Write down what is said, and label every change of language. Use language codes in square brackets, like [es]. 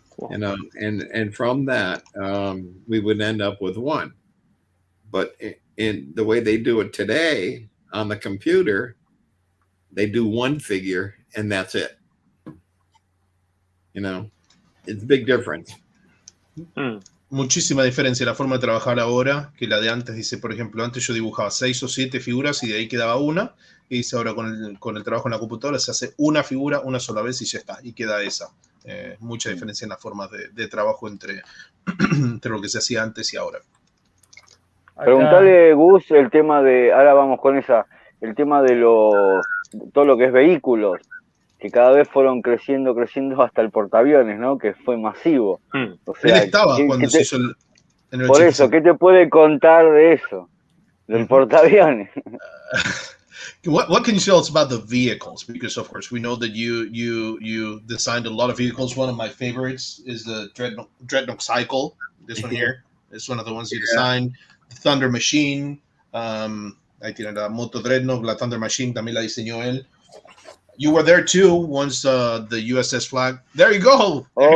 [en] You know, and from that, we would end up with one. But in the way they do it today on the computer, they do one figure and that's it. You know, it's a big difference. [es] Muchísima diferencia la forma de trabajar ahora que la de antes. Dice, por ejemplo, antes yo dibujaba 6 o 7 figuras y de ahí quedaba una. Y dice, ahora con el trabajo en la computadora se hace una figura una sola vez y ya está, y queda esa. Mucha diferencia en las formas de trabajo entre lo que se hacía antes y ahora. Preguntale, Gus, el tema de, ahora vamos con esa, el tema de todo lo que es vehículos, que cada vez fueron creciendo hasta el portaaviones, ¿no? Que fue masivo. O sea, él estaba cuando se hizo en el por 85. eso, ¿qué te puede contar de eso? Del portaaviones. [en] What can you tell us about the vehicles? Because of course we know that you designed a lot of vehicles. One of my favorites is the Dreadnought Cycle. This one here is one of the ones you designed. The Thunder Machine. [es] Ahí tiene la Moto Dreadnought, la Thunder Machine también la diseñó él. [en] You were there too once the USS flag. There you go.